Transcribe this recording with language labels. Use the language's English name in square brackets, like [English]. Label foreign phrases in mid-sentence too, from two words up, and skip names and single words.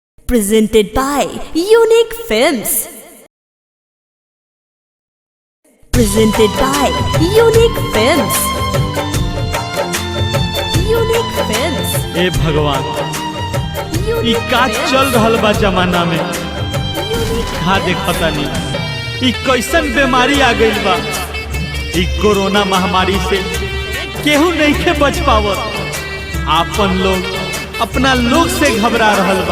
[English] Presented by Unique Films. Presented by Unique Films. Unique Films. [Bhojpuri] ए भगवान, ई का चल रहल बा जमाना में का देखता नहीं। ई कैसन बीमारी आ गई बा। ई कोरोना महामारी से केहू नहीं के बच पावत। आपन लोग अपना लोग से घबरा रहल बा।